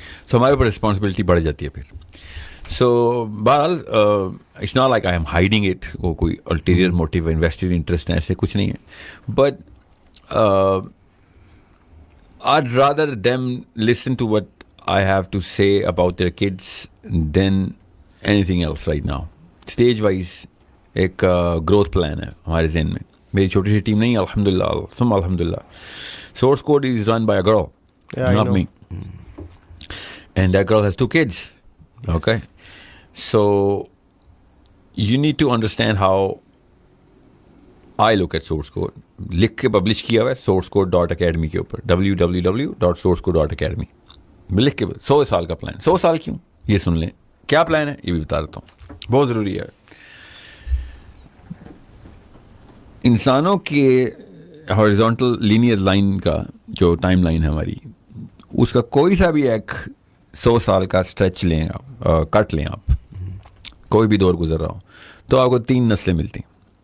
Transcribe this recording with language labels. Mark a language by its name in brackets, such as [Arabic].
[Urdu] سو ہمارے اوپر رسپانسبلٹی بڑھ جاتی ہے پھر. سو بہرحال [English] it's not like I am hiding it, [Urdu] وہ کوئی [English] ulterior motive invested interest [Urdu] ایسے کچھ نہیں ہے. [English] But I'd rather them listen to what I have to say about their kids than anything else right now. Stage wise [Urdu] ایک growth plan ہے ہمارے ذہن میں. میری چھوٹی سی ٹیم نہیں, الحمدللہ ثم الحمدللہ. [English] Source code is run by a girl, not me. And that girl has 2 kids. Okay? So you need to understand how I look at source code. [Urdu] لکھ کے پبلش کیا ہوا ہے sourcecode.academy کے اوپر, www.sourcecode.academy میں لکھ کے 100 سال کا پلان. 100 سال کیوں, یہ سن لیں کیا پلان ہے, یہ بھی بتا دیتا ہوں, بہت ضروری ہے. انسانوں کے ہاریزونٹل لینئر لائن کا جو ٹائم لائن ہے ہماری, اس کا کوئی سا بھی ایک 100 سال کا اسٹریچ لیں آپ, کٹ لیں آپ, کوئی بھی دور گزر رہا ہو, تو آپ کو 3 نسلیں ملتی ہیں.